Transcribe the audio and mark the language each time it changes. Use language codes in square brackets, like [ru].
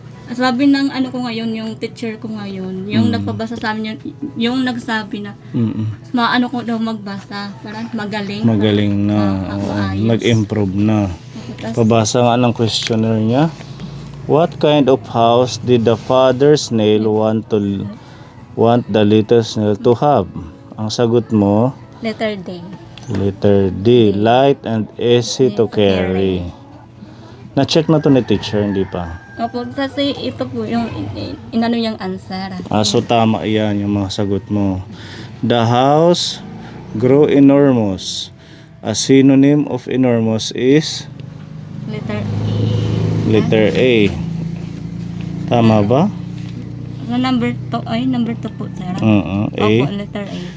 [tl] Sabi ng ano ko ngayon, yung teacher ko ngayon, yung nagpabasa sa amin, yung nagsabi na, maano ko daw magbasa, parang magaling. Magaling na. Oo, maayos. nag-improve na. Tas, Pabasa nga ng questionnaire niya. [en] What kind of house did the father snail want the little snail to have? [tl] Ang sagot mo, [en] letter D. letter D, light and easy to carry. [tl] Na-check na to ni teacher, hindi pa. Opo, kasi ito po yung inano yung answer. So tama yan yung mga sagot mo. [en] The house grew enormous. A synonym of enormous is Letter E. letter A. [tl] Tama ba? Sa number 2 po, sir. A. Opo, [en] letter A.